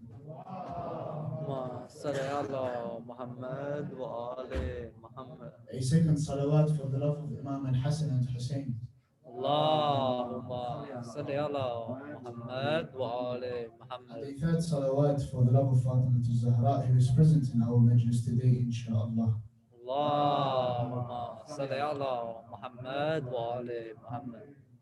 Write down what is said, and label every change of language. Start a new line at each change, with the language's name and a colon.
Arabic: اللهم صل على محمد وآل محمد.
English: A second salawat for the love of Imam al-Hassan and Hussein.
Arabic: اللهم صل على محمد وآل محمد.
English: The third salawat for the love of Fatima al-Zahra, who is present in our majlis today, inshallah.
Arabic: اللهم صل على محمد وآل محمد.